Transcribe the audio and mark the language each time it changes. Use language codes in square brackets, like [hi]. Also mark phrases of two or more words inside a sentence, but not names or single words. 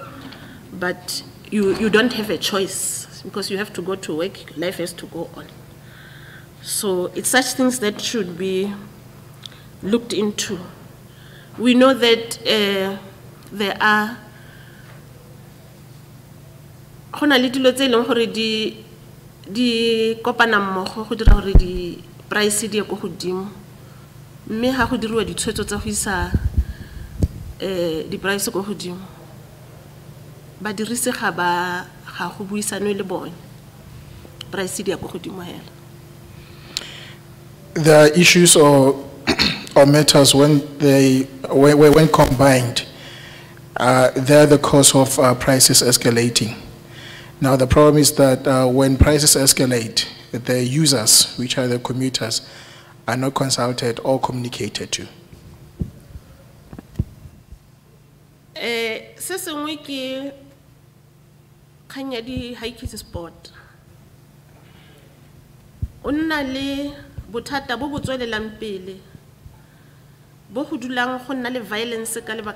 [en] But you don't have a choice because you have to go to work, life has to go on. So it's such things that should be looked into. We know that there are [tn] go na le dilo tse e leng gore di kopana mmogo go dira gore di price di ye go godimo mme ga go diriwa ditshwetso tsa go isa di price go godimo ba dirise ga go buisana le bone price di ya go godimo hela. [en] There are issues or matters when combined, they're the cause of prices escalating. Now the problem is that when prices escalate, the users, which are the commuters, are not consulted or communicated to. [tn] Se sengwe ke kanya di Mahikeng sport. O nna le bothata bo bo tswelelang pele bo go dulang go nna le violence ka lebaka